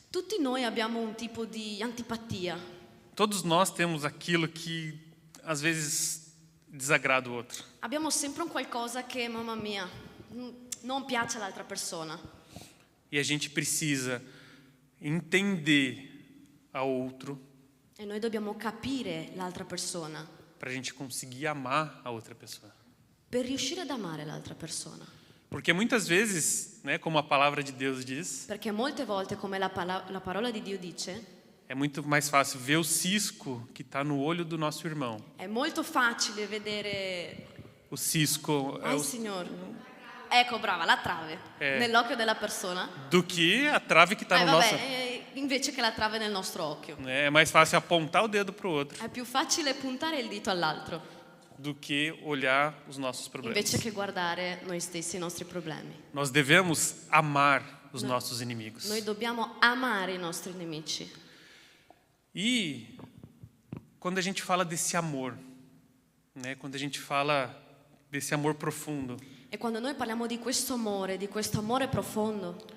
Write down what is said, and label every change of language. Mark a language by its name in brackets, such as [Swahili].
[Italian] tutti noi abbiamo un tipo di antipatia, [Portuguese] Todos nós temos aquilo que às vezes desagrada o outro. [Italian] abbiamo sempre un qualcosa che, mamma mia, non piace all'altra persona. [Portuguese] E a gente precisa entender a outro [Italian] E noi dobbiamo capire l'altra persona [Portuguese] para a gente conseguir amar a outra pessoa. [Italian] per riuscire ad amare l'altra persona. [Portuguese] Porque muitas vezes, né, como a palavra de Deus diz, [Italian] Perché molte volte, come la parola di Dio dice, [Portuguese] é muito mais fácil ver o cisco que está no olho do nosso irmão. [Italian] è molto facile vedere. [Portuguese] O cisco é [Italian] Ai, Signor. Ecco, brava, la trave nell'occhio della persona. [Portuguese] do que a trave que está no nosso. [Italian] Invece che la trave nel nostro occhio. [Portuguese] Né, é mais fácil apontar o dedo para o outro [Italian] È più facile puntare il dito all'altro [Portuguese] do que olhar os nossos problemas. [Italian] invece che guardare noi stessi i nostri problemi. [Portuguese] Nós devemos amar os nossos inimigos. [Italian] Noi dobbiamo amare i nostri nemici. [Portuguese] E quando a gente fala desse amor, né, quando a gente fala desse amor profundo, [Italian] E quando noi parliamo di questo amore profondo,